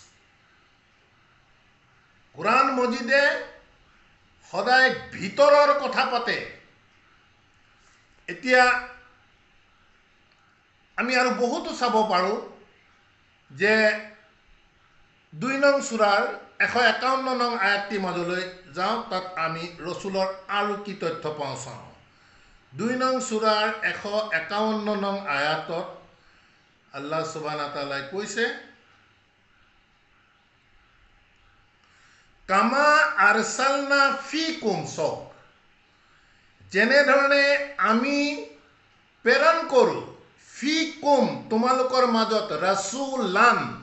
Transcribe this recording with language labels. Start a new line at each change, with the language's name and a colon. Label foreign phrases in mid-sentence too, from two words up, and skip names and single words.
Assamese: কোরআন মজিদে সদায় ভিতৰৰ কথা পাতে এতিয়া আমি আৰু বহুতো চাব পাৰো যে 2 নং সূৰাৰ 151 নং আয়াতটি মাজলৈ যাওঁ তাত আমি ৰসুলৰ আৰু কি তথ্য পাওঁ চাওঁ 2 নং সূৰাৰ 151 নং আয়াতত
Arabic: الله سبحانه وتعالى
Assamese: কৈছে
Arabic: كما أرسلنا فيكم
Assamese: সক যেনে ধৰণে আমি প্ৰেৰণ কৰো ফিকুম তোমালোকৰ মাজত ৰাসূলান